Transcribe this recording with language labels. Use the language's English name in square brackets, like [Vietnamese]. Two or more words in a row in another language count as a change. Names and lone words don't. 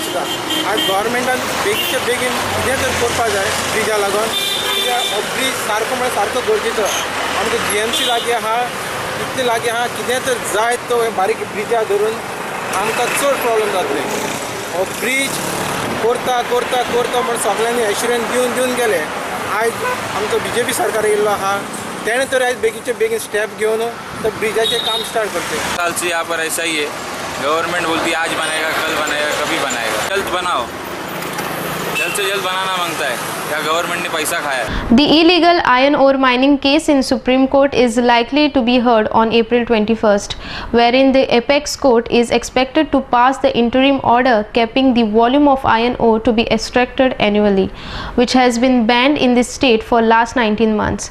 [Konkani] सुद्दां आयज गव्हर्मेंटान बेगीचे बेगीन कितें तर करपाक जाय ब्रिजा लागून कित्याक हो ब्रीज सारको म्हळ्यार सारको गरजेचो आमकां GMC लागीं आहा इतले लागीं आहा कितें तर जाय तो बारीक ब्रिजा धरून आमकां चड प्रॉब्लेम जातले हो ब्रीज करता करता करता म्हण सगळ्यांनी एश्युरन्स दिवन गेले आयज आमचो BJP सरकार येयल्लो आहा तेणें तर आयज बेगीचे बेगीन स्टेप घेवन तो ब्रिजाचें काम स्टार्ट करते [Hindi] साल से यहाँ पर ऐसा ही है गवर्नमेंट बोलती है आज बनाएगा कल बनाएगा कभी बनाएगा जल्द बनाओ जल्द से जल्द बनाना मांगता है क्या गवर्नमेंट ने पैसा खाया है। [English] The illegal iron ore mining case in Supreme Court is likely to be heard on April 21st, wherein the apex court is expected to pass the interim order capping the volume of iron ore to be extracted annually, which has been banned in the state for last 19 months.